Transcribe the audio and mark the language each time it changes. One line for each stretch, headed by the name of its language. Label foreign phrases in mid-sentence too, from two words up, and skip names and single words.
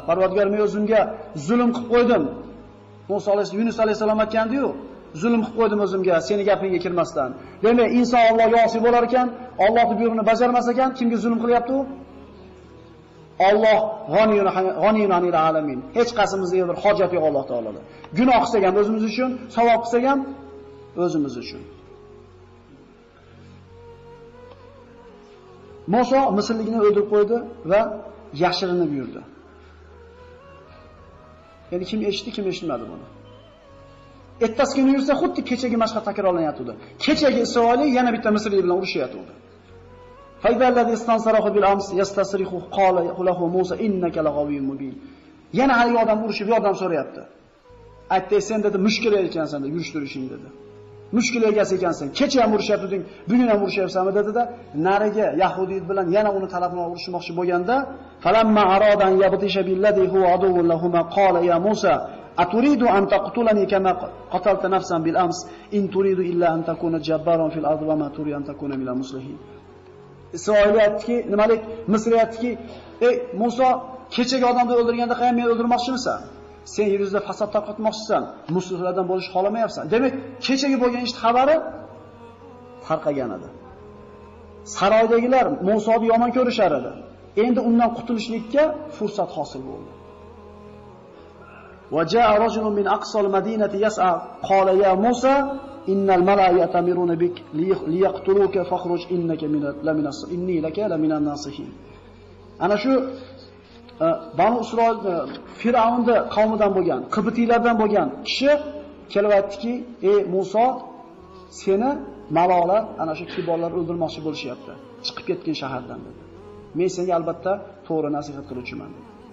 Uzbek: Parvardigor, men o'zimga zulm qilib qo'ydim. Musa alayhisalom Yunus alayhisalom aytgandi-ku, zulm qilib qo'ydim o'zimga, seni gapingga kirmasdan. Demak, inson Allohga osi bo'lar ekan, Allohning buyrug'ini bajarmas ekan, kimga zulm qilyapti u?
Arabic: الله غني عن العالمين.
Uzbek: Hech qasimizga bir hojat yo'q Alloh taoloda. Gunoh qilsak ham o'zimiz uchun, savob qilsak ham o'zimiz uchun. Musa Misrlikni o'ldirib qo'ydi va yashirinib yurdi. Ya'ni kim eshitdi, kim eshitmadi buni. Ertasi kuni yursa xuddi kechagi mashhur takrorlanyapti. Kechagi Isroillik yana bitta Misrlik bilan urushyapti.
Arabic: فإذا الذي استنصره بالأمس يستصرخه قال له موسى إنك لغوي مبين.
Uzbek: Yana hali odam urushib yordam so'rayapti. Aytdi, sen dedi mushkul ekansan dedi, yurishtirishing dedi. Mushkul egasi ekansan. Kecha ham urushyaptiding, bugun ham urushyapsanmi dedi-da, nariga Yahudiylar bilan yana uni talabini urushmoqchi bo'lganda,
Arabic: فلما أن أراد أن يبطش بالذي هو عدو لهما قال يا موسى أتريد أن تقتلني كما قتلت نفسا بالأمس إن تريد إلا أن تكون جبارا في الأرض وما تريد أن تكون من المصلحين.
Uzbek: Isroiliyatki, nimalik Misriyatki, ey Musa, kechagi odamni o'ldirganda ham meni o'ldirmoqchimisan? Sen yer yuzida fasod tarqatmoqchisan, musulmonlardan bo'lish xohlamayapsan. Demak, kechagi bo'lgan ish xabari tarqagan edi. Saroydagilar Musoni yomon ko'rishar edi. Endi undan qutulishlikka fursat hosil bo'ldi.
Arabic: وجاء رجل من أقصى المدينة يسعى قال يا موسى إن الملأ يأتمرون بك ليقتلوك فاخرج إنك من إني لك لمن الناصحين.
Uzbek: Ana shu Banu Isroil Firavnda qavmidan bo'lgan, Qibtiylardan bo'lgan kishi kelib aytdiki, "Ey Musa, seni malolar, ana shu kiborlar o'ldirmoqchi bo'lishyapti. Chiqib ketgan shahardan" dedi. "Men senga albatta to'g'ri nasihat qiluvchiman" dedi.